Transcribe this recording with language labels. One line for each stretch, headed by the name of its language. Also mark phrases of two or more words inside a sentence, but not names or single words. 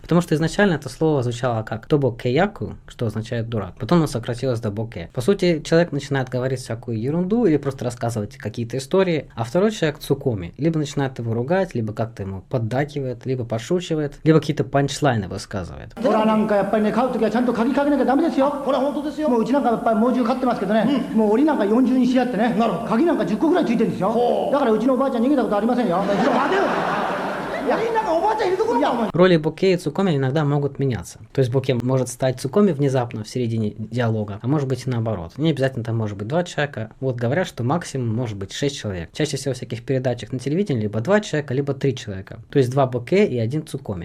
Russian: Потому что изначально это слово звучало как тобокеяку, что означает дурак. Потом оно сократилось до боке. По сути, человек начинает говорить всякую ерунду или просто рассказывать какие-то истории, а второй человек цукоми либо начинает его ругать, либо как-то ему поддакивает, либо подшучивает, либо какие-то панчлайны высказывает.
Japanese: ほらなんかやっぱりね買うときはちゃんと鍵かけなきゃダメですよ。ほら本当ですよ。もううちなんかやっぱり猛獣飼ってますけどね、もう檻なんか40にしやってね、鍵なんか10個ぐらいついてるんですよ。だからうちのおばあちゃん逃げたことありませんよ。待てよ。檻なんかおばあちゃんいるところだお前。
Russian: Роли боке и цукоми иногда могут меняться. То есть боке может стать цукоми внезапно в середине диалога, а может быть и наоборот. Не обязательно там может быть два человека. Вот говорят, что максимум может быть 6 человек. Чаще всего в всяких передачах на телевидении либо 2 человека, либо 3 человека. То есть 2 боке и 1 цукоми.